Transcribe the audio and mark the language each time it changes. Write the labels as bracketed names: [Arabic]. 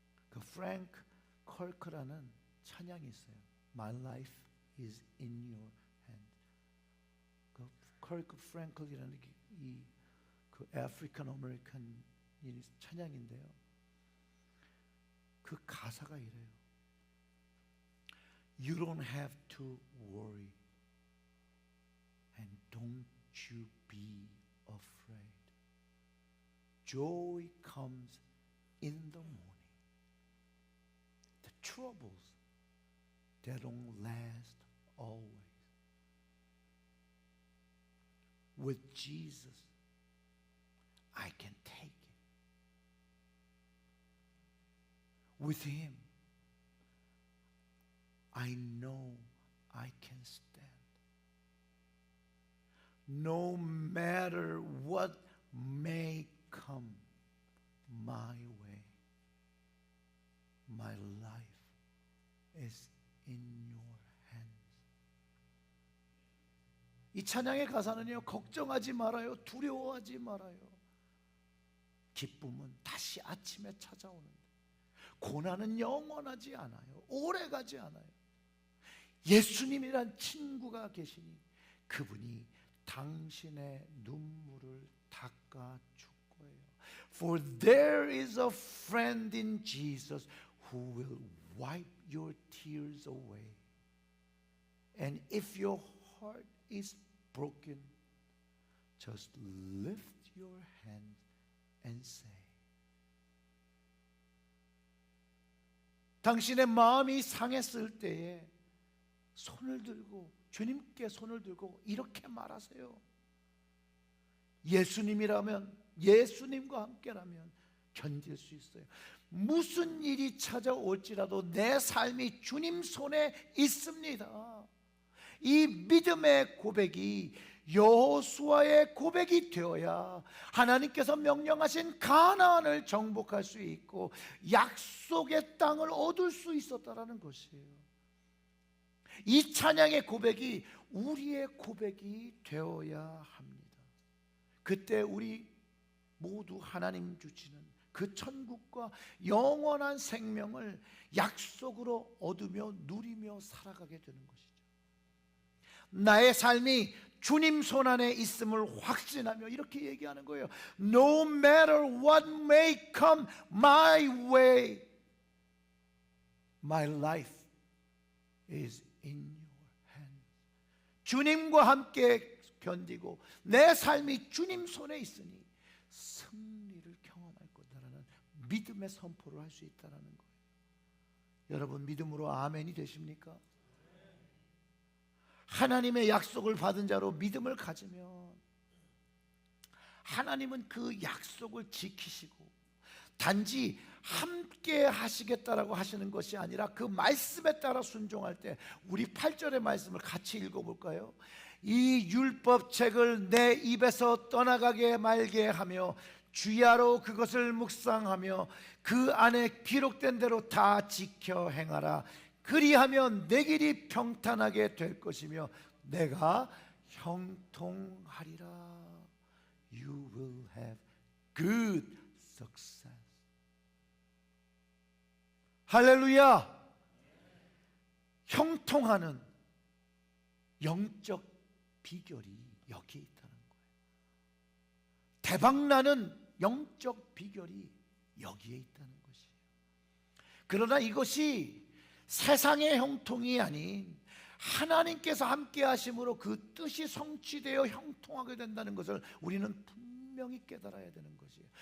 [Korean] 그 프랭크 컬크라는 찬양이 있어요. [English] My life is in your hand. [Korean] 그 컬크 프랭클이라는 그 아프리칸 아메리칸 찬양인데요, 그 가사가 이래요. [English] You don't have to worry and don't you be afraid. Joy comes in the morning. The troubles, they don't last always. With Jesus, I can take it. With Him, I know I can stand. No matter what may come my way, my life is in your hands. [Korean] 이 찬양의 가사는요, 걱정하지 말아요, 두려워하지 말아요. 기쁨은 다시 아침에 찾아오는데, 고난은 영원하지 않아요. 오래가지 않아요. 예수님이란 친구가 계시니 그분이 당신의 눈물을 닦아줄 거예요. [English] For there is a friend in Jesus who will wipe your tears away. And if your heart is broken, just lift your hands and say, [Korean] 당신의 마음이 상했을 때에 손을 들고, 주님께 손을 들고 이렇게 말하세요. 예수님이라면, 예수님과 함께라면 견딜 수 있어요. 무슨 일이 찾아올지라도 내 삶이 주님 손에 있습니다. 이 믿음의 고백이 여호수아의 고백이 되어야 하나님께서 명령하신 가나안을 정복할 수 있고 약속의 땅을 얻을 수 있었다라는 것이에요. 이 찬양의 고백이 우리의 고백이 되어야 합니다. 그때 우리 모두 하나님 주시는 그 천국과 영원한 생명을 약속으로 얻으며 누리며 살아가게 되는 것이죠. 나의 삶이 주님 손안에 있음을 확신하며 이렇게 얘기하는 거예요. [English] No matter what may come my way, my life is in your hands. [Korean] 주님과 함께 견디고 내 삶이 주님 손에 있으니 승리를 경험할 거다라는 믿음의 선포를 할 수 있다는 거예요. 여러분, 믿음으로 아멘이 되십니까? 하나님의 약속을 받은 자로 믿음을 가지면 하나님은 그 약속을 지키시고 단지 함께 하시겠다라고 하시는 것이 아니라 그 말씀에 따라 순종할 때, 우리 8절의 말씀을 같이 읽어볼까요? 이 율법책을 내 입에서 떠나가게 말게 하며 주야로 그것을 묵상하며 그 안에 기록된 대로 다 지켜 행하라. 그리하면 내 길이 평탄하게 될 것이며 내가 형통하리라. [English] You will have good success. [Korean] 할렐루야. 형통하는 영적 비결이 여기에 있다는 거예요. 대박나는 영적 비결이 여기에 있다는 것이에요. 그러나 이것이 세상의 형통이 아닌 하나님께서 함께 하심으로 그 뜻이 성취되어 형통하게 된다는 것을 우리는 분명히 깨달아야 되는 것이에요.